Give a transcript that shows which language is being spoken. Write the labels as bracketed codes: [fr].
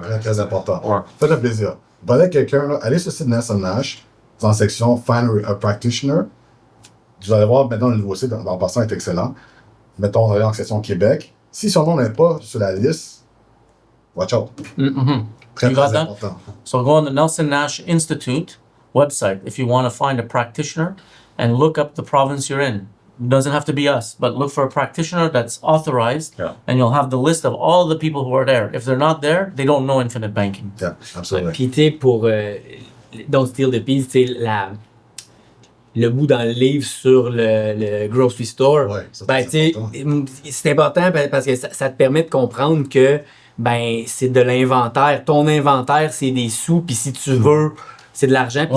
[fr] Très, très important. Ouais. Faites-le plaisir. Parlez avec quelqu'un, là, allez sur le site de Nelson Nash, dans la section Find a Practitioner. Vous allez voir maintenant le nouveau site, en passant, est excellent. Mettons, on va aller en section Québec. Si son nom n'est pas sur la liste, [en] watch out. [fr] Très, [en] You got [fr] très [en] that? [fr] important. [en] So go on the Nelson Nash Institute website if you want to find a practitioner and look up the province you're in. It doesn't have to be us, but look for a practitioner that's authorized, Yeah. and you'll have the list of all the people who are there. If they're not there, they don't know infinite banking. Yeah, [fr] absolument. Puis tu sais, pour Don't Steal the Peace, tu sais, le bout dans le livre sur le [en] grocery store, [fr] Ouais, ça, ben, c'est tu sais, c'est important parce que ça te permet de comprendre que ben c'est de l'inventaire. Ton inventaire, c'est des sous, puis si tu veux, c'est de l'argent, puis